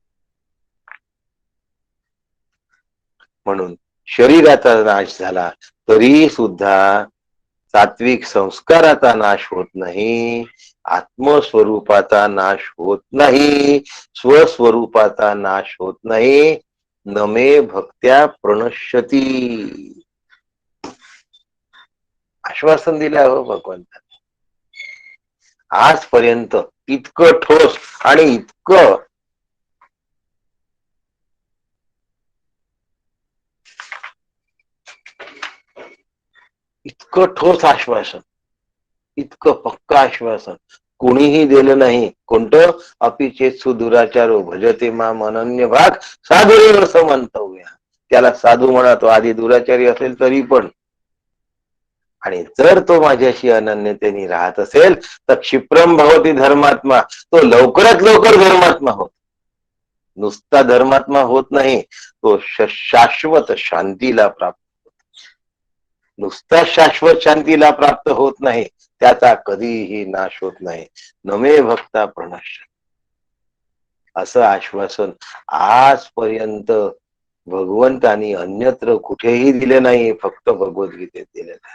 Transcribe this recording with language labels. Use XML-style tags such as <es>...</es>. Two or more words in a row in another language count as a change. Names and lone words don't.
<mr>म्हणून शरीराचा नाश झाला तरी सुद्धा सात्विक संस्काराचा नाश होत नाही, आत्मस्वरूपाचा नाश होत नाही, स्वस्वरूपाचा नाश होत नाही.</mr> <sa>नमे भक्त्या प्रणश्यती</sa> <mr>आश्वासन दिलं हो भगवंतांनी. आजपर्यंत इतकं ठोस आणि इतकं ठोस आश्वासन, इतकं पक्का आश्वासन कोणीही दिलं नाही. कोणतं?</mr> <sa>अपिचेत सुदुराचारो भजते माम अनन्य भाग साधुरेव समंतव्य.</sa> <mr>त्याला साधू म्हणा, तो आधी दुराचारी असेल तरी पण. आणि जर तो माझ्याशी अनन्यतेने राहत असेल तर</mr> <sa>क्षिप्रम भवती धर्मात्मा,</sa> <mr>तो लवकरात लवकर धर्मात्मा होत. नुसता धर्मात्मा होत नाही, तो शाश्वत शांतीला प्राप्त होत. नुसता शाश्वत शांतीला प्राप्त होत नाही, त्याचा कधीही नाश होत नाही.</mr> <sa>नमे भक्ता प्रणश्य,</sa> <mr>असं आश्वासन आजपर्यंत भगवंतानी अन्यत्र कुठेही दिले नाही, फक्त भगवद्गीतेत दिलेलं आहे.</mr>